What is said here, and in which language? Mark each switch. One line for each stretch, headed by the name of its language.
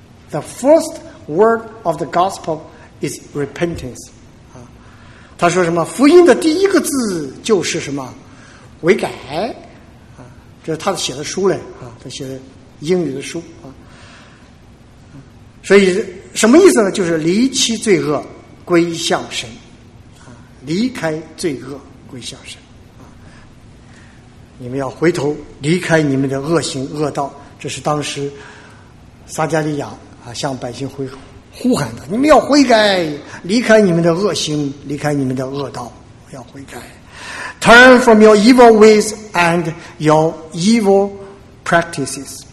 English: The first word of the gospel is repentance.
Chinese: 他说什么？福音的第一个字就是什么？悔改。这是他写的书嘞，他写的英语的书。所以什么意思呢？就是离弃罪恶归向神。离开罪恶归向神。你们要回头离开你们的恶行恶道，这是当时撒加利亚啊向百姓呼喊的，你们要悔改，离开你们的恶行，离开你们的恶道，要悔改。
English: Turn from your evil ways and your evil practices.